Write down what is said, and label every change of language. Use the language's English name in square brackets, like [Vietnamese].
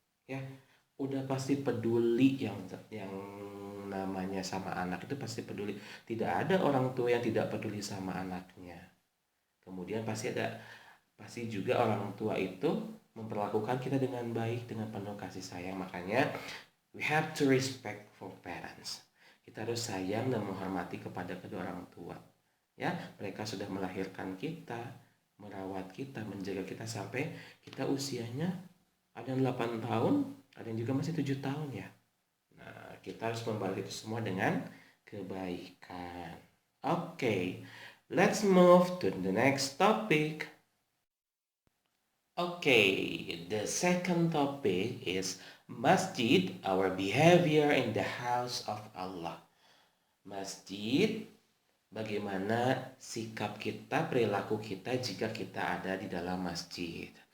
[Indonesian] Ya, udah pasti peduli yang namanya sama anak itu pasti peduli. Tidak ada orang tua yang tidak peduli sama anaknya. Kemudian pasti juga orang tua itu memperlakukan kita dengan baik, dengan penuh kasih sayang. Makanya [English] we have to respect for parents. [Indonesian] Kita harus sayang dan menghormati kepada kedua orang tua. Ya, mereka sudah melahirkan kita, merawat kita, menjaga kita sampai kita usianya ada yang 8 tahun, ada yang juga masih 7 tahun ya. Nah, kita harus membalas itu semua dengan kebaikan. [English] Okay, let's move to the next topic. Okay, the second topic is masjid, our behavior in the house of Allah. [Indonesian] Masjid, bagaimana sikap kita, perilaku kita jika kita ada di dalam masjid.